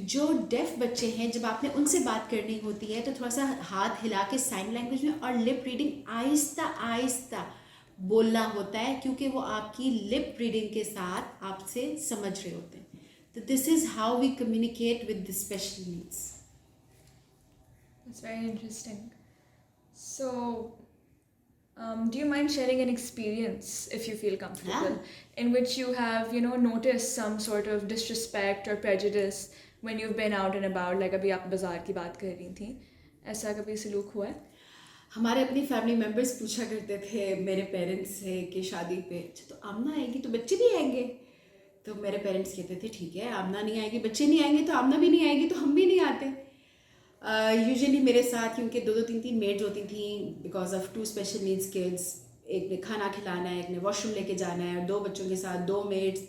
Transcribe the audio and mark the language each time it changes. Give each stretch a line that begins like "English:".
Urdu: جو ڈیف بچے ہیں جب آپ نے ان سے بات کرنی ہوتی ہے تو تھوڑا سا ہاتھ ہلا کے سائن لینگویج میں اور لپ ریڈنگ آہستہ آہستہ بولنا ہوتا ہے، کیونکہ وہ آپ کی لپ ریڈنگ کے ساتھ آپ سے سمجھ رہے ہوتے ہیں.
English: تو this is how we communicate with the special needs. That's very interesting. So, do you mind sharing an experience, if you feel comfortable, in which you have, noticed some sort of disrespect or prejudice when you've been out and about, like
Urdu: ابھی آپ بازار کی بات کر رہی تھیں، ایسا کبھی سلوک ہوا ہے؟ ہمارے اپنی فیملی ممبرس پوچھا کرتے تھے میرے پیرنٹس سے کہ شادی پہ اچھا تو آمنہ آئے گی تو بچے بھی آئیں گے، تو میرے پیرنٹس کہتے تھے ٹھیک ہے آمنہ نہیں آئے گی، بچے نہیں آئیں گے تو آمنہ بھی نہیں آئے گی تو ہم بھی نہیں آتے. یوزلی میرے ساتھ کیونکہ دو تین میڈز ہوتی تھیں
English: because of 2 special needs kids,
Urdu: ایک نے کھانا کھلانا ہے، ایک نے واش روم لے کے جانا ہے، اور 2 بچوں کے ساتھ 2 میڈس.